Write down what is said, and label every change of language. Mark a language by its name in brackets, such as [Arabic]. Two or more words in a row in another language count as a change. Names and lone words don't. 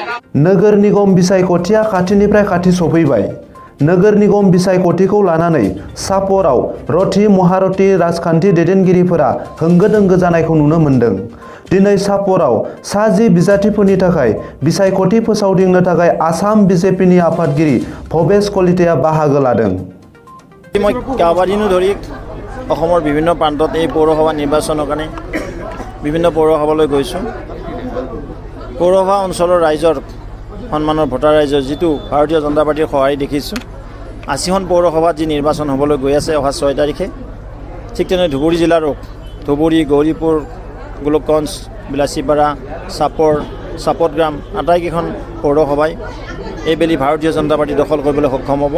[Bodo] नोगोर निगम बिसायख'थिया खाथिनिफ्राय खाथि सफैबाय। नोगोर निगम बिसायख'थिखौ लानानै सापराव रथि महारथि राजखान्थि दैदेनगिरिफोरा होंगो दोंगो जानायखौ नुनो मोन्दों। दिनै सापराव सा 10 बिजाथिफोरनि थाखाय बिसायख'थि फोसावदिंनो थाखाय आसाम बिजेपिनि आफादगिरि भवेश कलिताया बाहागो लादों। [Assamese] মই কেইবাদিনো ধৰি অসমৰ বিভিন্ন প্ৰান্তত এই পৌৰসভা নিৰ্বাচনৰ কাৰণে বিভিন্ন পৌৰসভালৈ গৈছোঁ। পৌৰসভা অঞ্চলৰ ৰাইজৰ সন্মানৰ ভোটাৰ ৰাইজৰ যিটো ভাৰতীয় জনতা পাৰ্টিৰ সঁহাৰি দেখিছোঁ। ৮০খন পৌৰসভাত যি নিৰ্বাচন হ'বলৈ গৈ আছে অহা 6 তাৰিখে, ঠিক তেনে ধুবুৰী জিলাৰো ধুবুৰী, গৌৰীপুৰ, গোলকগঞ্জ, বিলাচীপাৰা, চাপৰ, চাপতগ্ৰাম আটাইকেইখন পৌৰসভাই এইবেলি ভাৰতীয় জনতা পাৰ্টি দখল কৰিবলৈ সক্ষম হ'ব।